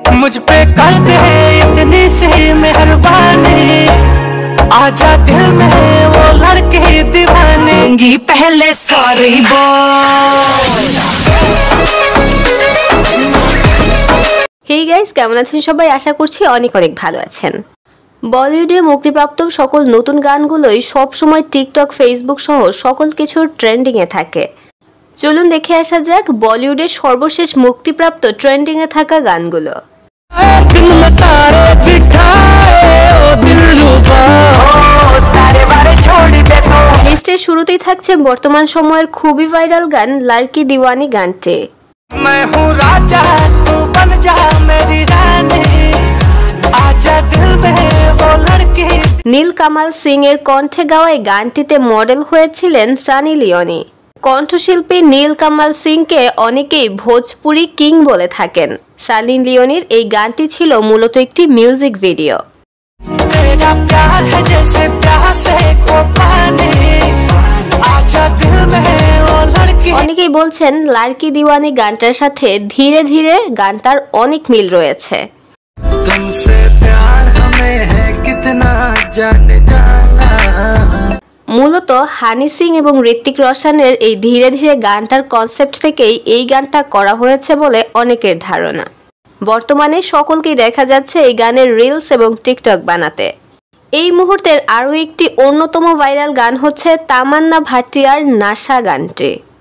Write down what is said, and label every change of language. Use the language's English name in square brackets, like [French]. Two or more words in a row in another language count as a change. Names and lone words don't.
[Hindi] मुझ पे कर दे इतनी सी मेहरबानी, आजा दिल में वो लड़के दीवाने, पहले सॉरी बोल। [English] Hey guys, [Bangla] কেমন আছেন সবাই? আশা করছি অনেক অনেক ভালো আছেন। বলিউডে মুক্তিপ্রাপ্ত সকল নতুন গানগুলোই সব সময় টিকটক, ফেসবুক সহ সকল কিছুর ট্রেন্ডিং এ থাকে। চলুন দেখে আসা যাক বলিউডের সর্বশেষ মুক্তিপ্রাপ্ত ট্রেন্ডিং এ থাকা গানগুলো। লিস্টের শুরুতেই থাকছে বর্তমান সময়ের খুবই ভাইরাল গান লাড়কি দিওয়ানি গানটি। [Hindi] मैं हूँ राजा तू बन जा मेरी रानी, आजा दिल में वो लड़की। [Bangla] নীল কামাল সিং এর কণ্ঠে গাওয়া এই গানটিতে মডেল হয়েছিলেন সানি লিওনি। কণ্ঠশিল্পী নীল কামাল সিংকে অনেকেই ভোজপুরি কিং বলে থাকেন। সানি লিওনির এই গানটি ছিল মূলত একটি মিউজিক ভিডিও। [Hindi] तेरा प्यार है जैसे प्यार से को पानी, आजा दिल में वो लड़की। [Bangla] অনেকেই বলছেন লাড়কি দিওয়ানি গানটার সাথে ধীরে ধীরে গানটার অনেক মিল রয়েছে। [Hindi] तुमसे प्यार हमें है कितना जाने जाना। [Bangla] মূলত হানি সিং এবং ঋত্বিক রোশনের এই ধীরে ধীরে গানটার কনসেপ্ট থেকেই এই গানটা করা হয়েছে বলে অনেকের ধারণা। বর্তমানে সকলকেই দেখা যাচ্ছে এই গানের রিলস এবং টিকটক বানাতে। এই মুহূর্তের আরও একটি অন্যতম ভাইরাল গান হচ্ছে তামান্না ভাটিয়ার নাশা গানটি।